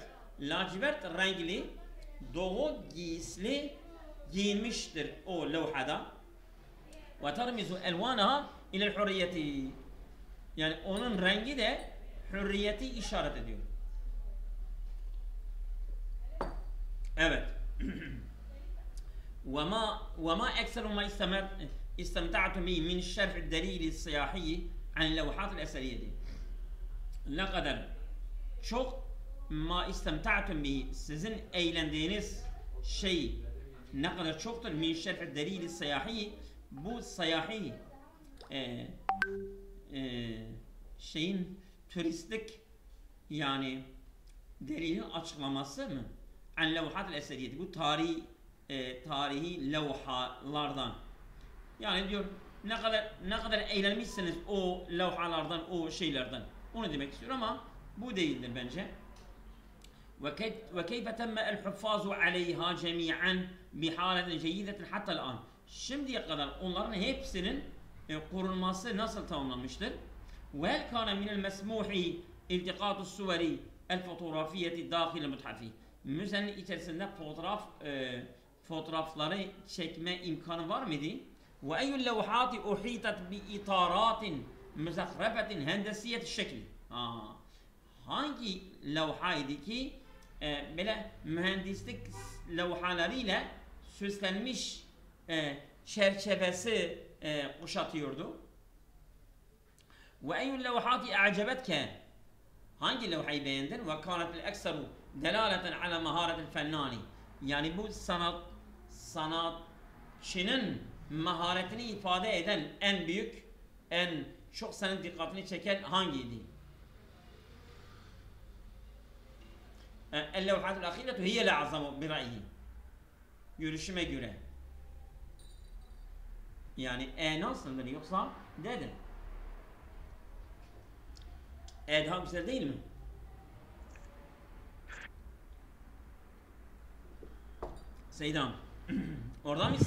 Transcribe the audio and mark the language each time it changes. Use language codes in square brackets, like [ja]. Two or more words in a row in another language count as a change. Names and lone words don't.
[tr] Lacivert renkli, doğu giysili giyinmiştir o levhada. [ar] وترمز ألوانها إلى الحرية. [tr] Yani onun rengi de hürriyeti işaret ediyor. Evet. [ar] وما أكثر ما استمتعت به من الشرح الدليل السياحي عن اللوحات الأثرية. [tr] Ne kadar çok [ar] ما استمتعت به, [tr] sizin eğlendiğiniz şey ne kadar çoktur [ar] من شرح دليل سياحي, [tr] bu siyahi şeyin turistik yani delilin açıklaması mı? [ar] عن اللوحات الأثرية, [tr] bu tarihi levhalardan. Yani diyor ne kadar eğlenmişsiniz o levhalardan, o şeylerden. Onu demek istiyor ama bu değildir bence. [ar] وكيف تم الحفاظ عليها جميعا بحالة جيدة حتى الآن. [tr] Şimdiye kadar onların hepsinin korunması nasıl tamamlanmıştır? [ar] وهل كان من المسموح التقاط الصور الفوتوغرافية داخل المتحف. [tr] Müzenin içerisinde fotoğrafları çekme imkanı var mıydı? [ar] وأي اللوحات أحيطت بإطارات مزخرفة هندسية الشكل. [tr] Hangi levhaydı ki böyle mühendislik levhalarıyla süslenmiş çerçevesi kuşatıyordu. [ar] وأي اللوحات أعجبتك. [tr] Hangi levhayı beğendin? [ar] وكانت الأكثر دلالة على مهارة الفنان. [tr] Yani bu sanatçının maharetini ifade eden en büyük, en çok senin dikkatini çeken hangiydi? [ar] اللوحات الأخيرة هي الأعظم برأيي. [tr] Görüşüme göre. Yani nasıldır yoksa dedim. Daha güzel değil mi? Seydam, orada mısın?